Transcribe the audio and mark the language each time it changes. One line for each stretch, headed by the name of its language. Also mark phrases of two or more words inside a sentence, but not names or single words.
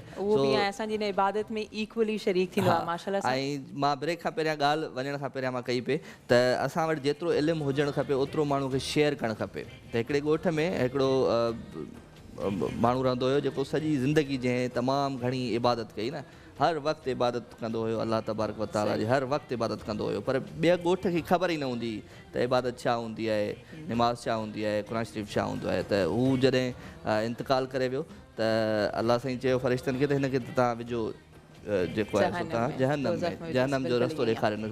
Sindhi: उहो बि असांजी इन इबादत में इक्वली शरीक थींदो आहे माशाल्लाह। ऐं मां ब्रेक खां पहिरियां ॻाल्हि वञण खां पहिरियां मां कई पई त असां वटि जेतिरो इल्मु हुजणु खपे ओतिरो माण्हू खे शेयर करणु खपे। त हिकिड़े ॻोठ में हिकिड़ो माण्हू रहंदो हुयो जेको सॼी ज़िंदगी जंहिं तमामु घणी इबादत कई न, हर वक़्तु इबादत कंदो हुयो अल्लाह तबारक व तआला जी, हर वक़्तु इबादत कंदो हुयो, पर ॿिए ॻोठ खे ख़बर ई न हूंदी त इबादत छा हूंदी आहे, निमाज़ छा हूंदी आहे, क़ुरान शरीफ़ छा हूंदो आहे। त हू जॾहिं इंतकाल करे वियो त अल्लाह साईं चयो फ़रिश्तनि खे त हिनखे तव्हां विझो जेको आहे सो तव्हां जहन्नम जो रस्तो ॾेखारियो।